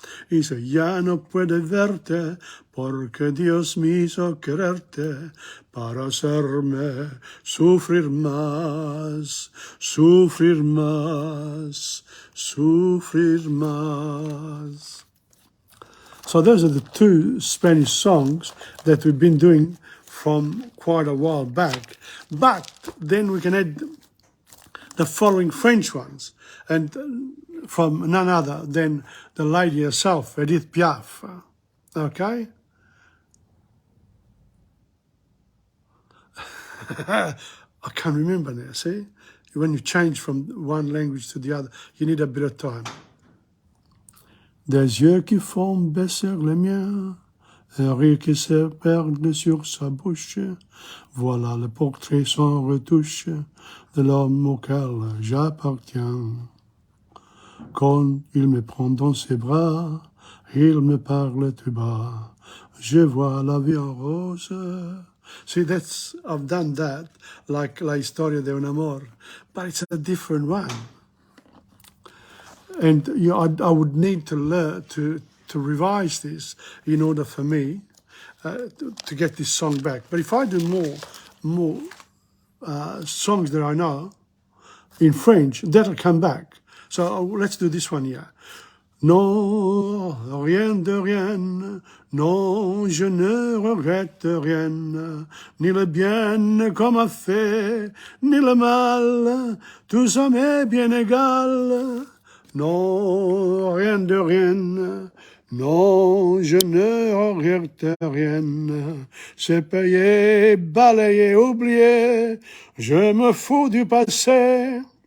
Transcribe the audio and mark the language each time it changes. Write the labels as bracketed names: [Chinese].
[Spanish] Y si ya no puedo verte, porque Dios me hizo quererte para hacerme sufrir más, sufrir más, sufrir más. [English] So those are the two Spanish songs that we've been doing from quite a while back. But then we can add the following French ones, and from none other than the lady herself, Edith Piaf. Okay? I can't remember now, see? When you change from one language to the other, you need a bit of time. [French] Des yeux qui font baisser les miens, un rire qui se perd sur sa bouche. Voilà le portrait sans retouche de l'homme auquel j'appartiens. Quand il me prend dans ses bras, il me parle tout bas. Je vois la vie en rose. [English] See, I've done that, like La Historia de un Amor, but it's a different one. And I would need to learn to revise this in order for me to get this song back. But if I do more songs that I know in French, that'll come back. So let's do this one here. [French] Non, rien de rien, non, je ne regrette rien, ni le bien qu'on m'a fait, ni le mal, tout ça m'est bien égal. Non, rien de rien, non, je ne regrette rien, c'est payé, balayé, oublié, je me fous du passé.